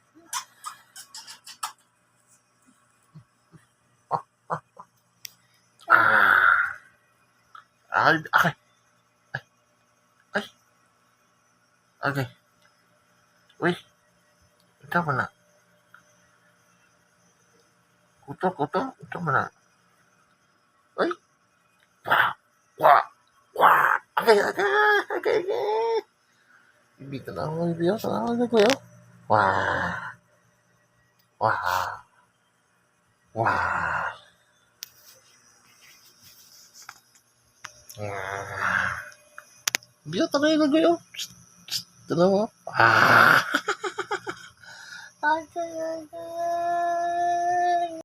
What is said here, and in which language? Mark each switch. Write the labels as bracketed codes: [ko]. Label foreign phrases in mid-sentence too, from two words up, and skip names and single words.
[tl] Ay, okay. Ay, okay. Uy, ito mo na. Kuto, ito mo na. Uy, wah, wah, wah. Okay. Bibi, tanaw, bibi, oh. Tanaw, bibi, oh. Wah, wah, wah. Bibi, oh, tanaw, bibi, oh. Tanaw, oh. Ah.